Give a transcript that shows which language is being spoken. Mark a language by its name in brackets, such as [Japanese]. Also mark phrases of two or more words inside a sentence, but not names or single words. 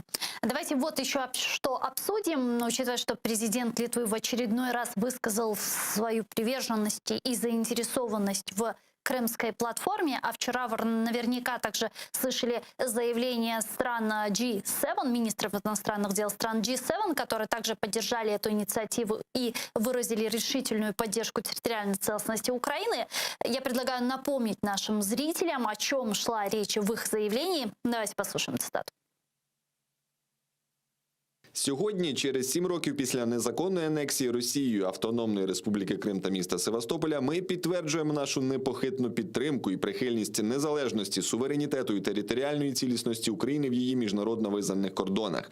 [Russian] Давайте вот еще что обсудим, учитывая, что президент Литвы в очередной раз высказал свою приверженность и заинтересованность в крымской платформе, а вчера вы наверняка также слышали заявление стран G7, министров иностранных дел стран G7, которые также поддержали эту инициативу и выразили решительную поддержку территориальной целостности Украины. Я предлагаю напомнить нашим зрителям, о чем шла речь в их заявлении. Давайте послушаем цитату. [Ukrainian] Сьогодні, через 7 років після незаконної анексії Росією Автономної Республіки Крим та міста Севастополя, ми підтверджуємо нашу непохитну підтримку і прихильність незалежності, суверенітету і територіальної цілісності України в її міжнародно визнаних кордонах.